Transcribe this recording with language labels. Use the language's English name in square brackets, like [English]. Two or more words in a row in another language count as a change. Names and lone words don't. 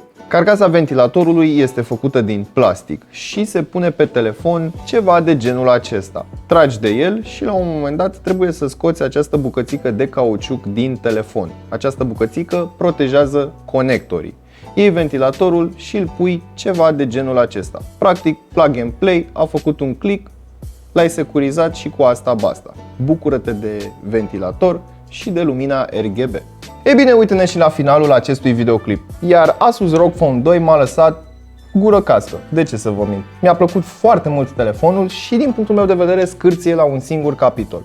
[Romanian] Carcasa ventilatorului este făcută din plastic și se pune pe telefon ceva de genul acesta. Tragi de el și la un moment dat trebuie să scoți această bucățică de cauciuc din telefon. Această bucățică protejează conectorii. Iei ventilatorul și îl pui ceva de genul acesta. Practic, [English] plug and play, [Romanian] a făcut un click, l-ai securizat și cu asta basta. Bucură-te de ventilator și de lumina RGB. Ei bine, uite-ne și la finalul acestui videoclip. Iar Asus ROG Phone 2 m-a lăsat gură cască. De ce să vă mint? Mi-a plăcut foarte mult telefonul și din punctul meu de vedere scârție la un singur capitol.